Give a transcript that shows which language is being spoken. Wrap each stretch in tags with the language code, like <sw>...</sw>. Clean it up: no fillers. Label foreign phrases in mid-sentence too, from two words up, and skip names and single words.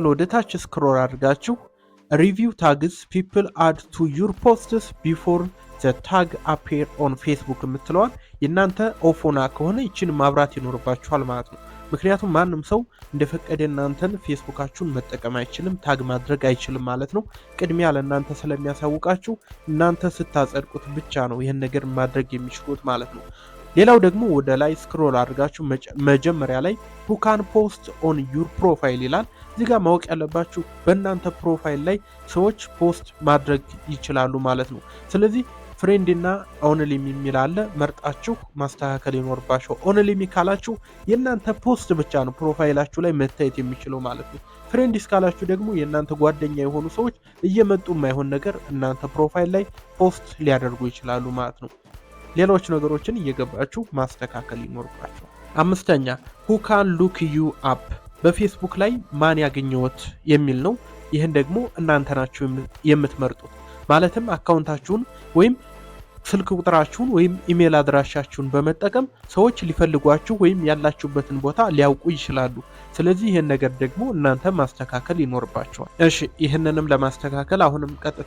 <am>ወደ ታች ስክሮል አድርጋችሁ</am> <en>review tags people add to your posts before the tag appear on Facebook</en> <am>የምትለዋል የእናንተ ኦፎና ከሆነ ይችን ማብራት ይኖርባችኋል ማለት ነው። ምክንያቱም ማንም ሰው እንደፈቀደ እናንተን ፌስቡካችሁን መጠቀም አይችልም፣ ታግ ማድረግ አይችልም ማለት ነው። ቅድሚያ ለእናንተ ስለሚያሳውቃችሁ እናንተ ስታጸድቁት ብቻ ነው ይህን ነገር ማድረግ የሚችሉት ማለት ነው። ሌላው ደግሞ ወደ ላይ ስክሮል አድርጋችሁ መጀመሪያ ላይ</am> <en>who can post on your profile</en> <am>ይላል። እዚህ ጋር ማወቅ ያለባችሁ በእናንተ ፕሮፋይል ላይ ሰዎች ፖስት ማድረግ ይችላሉ ማለት ነው። ስለዚህ ፍሬንድ እና ኦንሊሚ የሚል አለ፣ መርጣችሁ ማስተካከል ይኖርባችሁ። ኦንሊሚ ካላችሁ የእናንተ ፖስት ብቻ ነው ፕሮፋይላችሁ ላይ መታየት የሚችለው ማለት ነው። ፍሬንድስ ካላችሁ ደግሞ የእናንተ ጓደኛ የሆኑ ሰዎች እየመጡ የማይሆን ነገር እናንተ ፕሮፋይል ላይ ፖስት ሊያደርጉ ይችላሉ ማለት ነው። ሌሎች ነገሮችን እየገባችሁ ማስተካከል ይኖርባችሁ። አምስተኛ</am> <en>who can look you up</en> <am>በፌስቡክ ላይ ማን ያገኘዎት የሚል ነው። ይህን ደግሞ እናንተ ናችሁ የምትመርጡት። ማለትም አካውንታችሁን ወይም ስልክ ቁጥራችሁን ወይም ኢሜል አድራሻችሁን በመጠቀም ሰዎች ሊፈልጓችሁ ወይም ያላችሁበትን ቦታ ሊያውቁ ይችላሉ። ስለዚህ ይህን ነገር ደግሞ እናንተ ማስተካከል ይኖርባችኋል። እሺ ይህንንም ለማስተካከል አሁንም ቀጥታ</am>